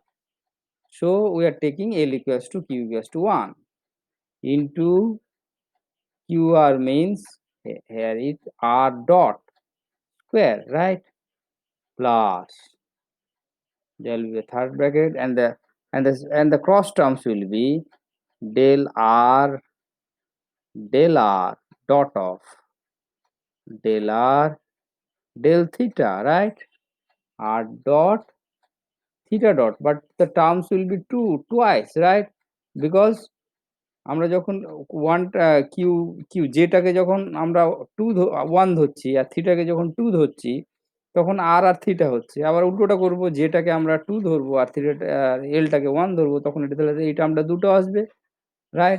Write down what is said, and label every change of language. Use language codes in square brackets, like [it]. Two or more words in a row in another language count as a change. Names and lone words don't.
[en] So we are taking L equals to Q equals to 1 into QR means here is R dot square, right, plus there will be a third bracket, and the cross terms will be del R dot of del R del theta, right, R dot theta dot, but the terms will be twice, right, because [bn] আমরা যখন কিউ জেটাকে যখন আমরা 1 ধরছি আর থিটাকে যখন 2 ধরছি, তখন আর আর থিটা হচ্ছে। আবার উল্টোটা করব, যেটাকে আমরা 2 ধরবো আর এলটাকে 1 ধরবো, তখন এটা তাহলে এই টার্মটা দুটো আসবে, রাইট?